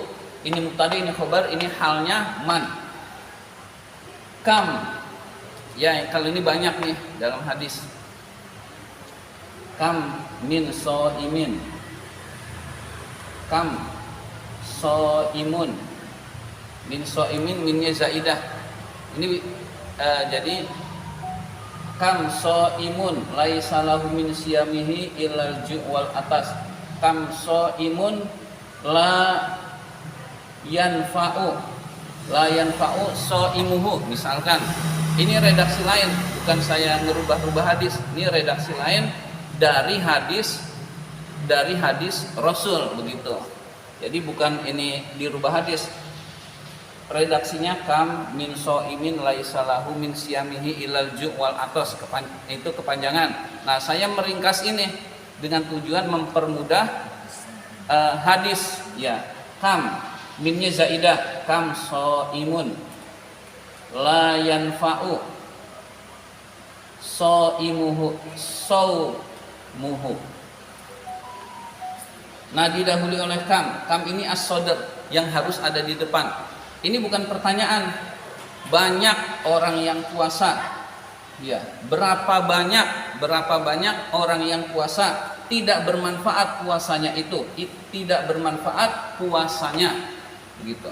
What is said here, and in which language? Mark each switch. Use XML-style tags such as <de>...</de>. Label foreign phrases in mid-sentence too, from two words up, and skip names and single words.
<id>Ini mubtada, ini khobar, ini halnya man. Kam, ya kalau ini banyak nih dalam hadis.</id> <ar>كم من صائم، كم صائم، من صائم, minnya zaidah.</ar> <id>Ini jadi</id> <ar>كم صائم ليس له من صيامه إلا الجوع والعطش. كم صائم لا ينفع، لا ينفع صائمه.</ar> <id>Misalkan ini redaksi lain, bukan saya ngerubah-rubah hadis. Ini redaksi lain dari hadis Rasul, begitu. Jadi bukan ini dirubah hadis. Redaksinya</id> <ar>كم من صائم ليس له من صيامه إلا الجوع والعطش,</ar> <id>itu kepanjangan. Nah, saya meringkas ini dengan tujuan mempermudah hadis, ya.</id> <ar>Kam minnya zaidah, كم صائم، لا ينفع صائمه، مه.</ar> <id>Nah, didahului oleh kam. Kam ini as-sodr, yang harus ada di depan. Ini bukan pertanyaan. Banyak orang yang puasa, ya. Berapa banyak orang yang puasa tidak bermanfaat puasanya itu, tidak bermanfaat puasanya, begitu.</id>